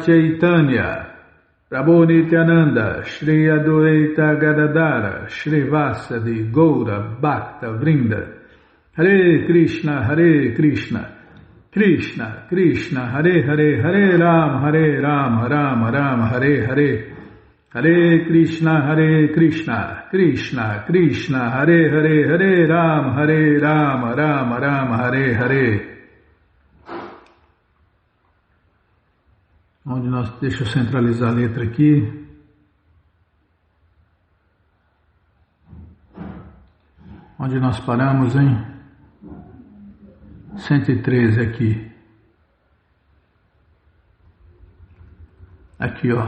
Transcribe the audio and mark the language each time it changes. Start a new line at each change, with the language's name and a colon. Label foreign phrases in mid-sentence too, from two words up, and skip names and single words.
Sanskrit: Chaitanya Prabhu Nityananda, Shri Adwaita Gadadara, Shri Vasadi, Goura, Bhakta, Vrinda, Hare Krishna, Krishna, Krishna, Hare Hare, Hare Ram, Ram Ram, Hare Hare, Hare Krishna, Krishna, Krishna, Hare Hare, Hare Ram, Ram Hare Hare.
Portuguese: Deixa eu centralizar a letra aqui. Onde nós paramos, hein? 113 aqui. Aqui, ó.